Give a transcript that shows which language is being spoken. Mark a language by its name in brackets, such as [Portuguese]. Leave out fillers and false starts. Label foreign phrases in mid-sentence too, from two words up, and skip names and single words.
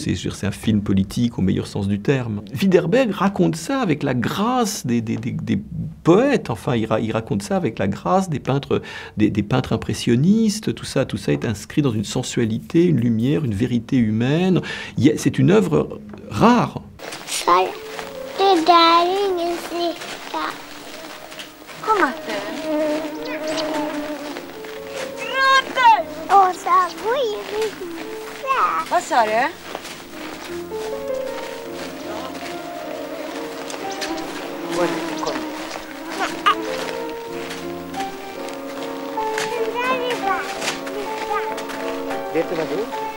[French] C'est un film politique au meilleur sens du terme. Widerberg raconte ça avec la grâce des poètes. Enfin, il raconte ça avec la grâce des peintres impressionnistes. Tout ça est inscrit dans une sensualité, une lumière, une vérité humaine. C'est une œuvre rare. [Swedish] Vad sa du? Vet du vad det är?